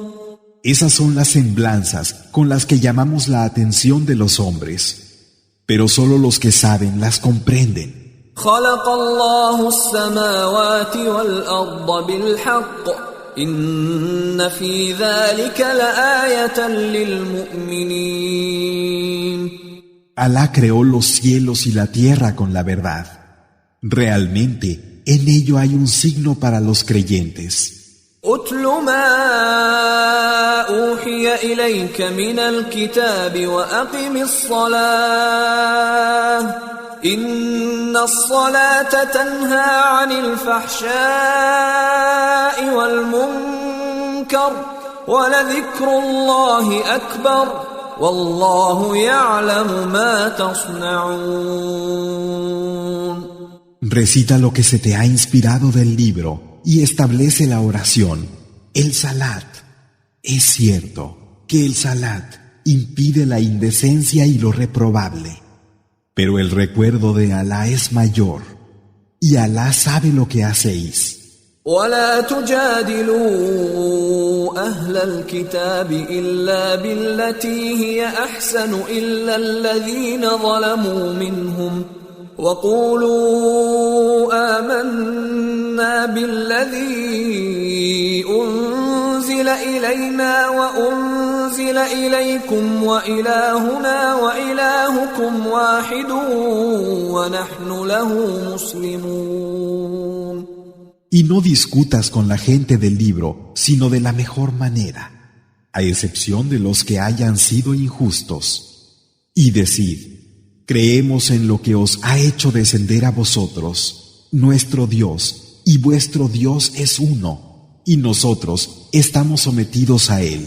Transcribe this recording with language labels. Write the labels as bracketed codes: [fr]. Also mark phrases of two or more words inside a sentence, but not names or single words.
[es] Esas son las semblanzas con las que llamamos la atención de los hombres, pero solo los que saben las comprenden. [ar] خلق الله السماوات والأرض بالحق إن في ذلك لآية للمؤمنين. [es] Alá creó los cielos y la tierra con la verdad. Realmente, en ello hay un signo para los creyentes. [ar] أتل ما أوحي إليك من الكتاب وأقم الصلاة إن الصلاة تنهى عن الفحشاء والمنكر ولذكر الله أكبر والله يعلم ما تصنعون. [es] Recita lo que se te ha inspirado del libro y establece la oración, el salat. Es cierto que el salat impide la indecencia y lo reprobable, pero el recuerdo de Alá es mayor y Alá sabe lo que hacéis. [ar] ولا تجادلوا أهل الكتاب إلا بالتي هي أحسن إلا الذين ظلموا منهم وقولوا آمنا بالذي أنزل إلينا وأنزل إليكم وإلهنا وإلهكم واحد ونحن له مسلمون. [es] Y no discutas con la gente del libro, sino de la mejor manera, a excepción de los que hayan sido injustos. Y decid, creemos en lo que os ha hecho descender a vosotros, nuestro Dios, y vuestro Dios es uno, y nosotros estamos sometidos a Él.